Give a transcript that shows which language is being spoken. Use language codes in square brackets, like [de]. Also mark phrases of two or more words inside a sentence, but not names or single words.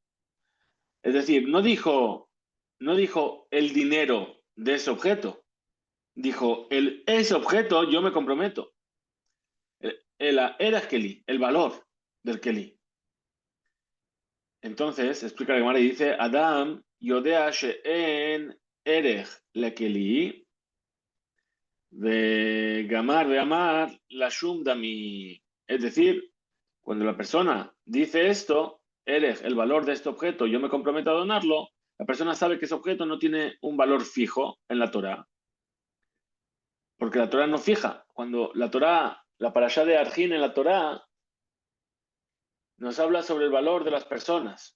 [es] Es decir, no dijo el dinero de ese objeto, dijo ese objeto yo me comprometo. Era Keli, el valor del Keli. Entonces, explica la Gemara y dice: [he] אדם יודע שאין ערך לכלי וגמר ואמר לשום דמי. [es] Es decir, cuando la persona dice esto, erech, el valor de este objeto, yo me comprometo a donarlo, la persona sabe que ese objeto no tiene un valor fijo en la Torah, porque la Torah no fija. Cuando la Torah, la parashá de Arjin en la Torah, nos habla sobre el valor de las personas.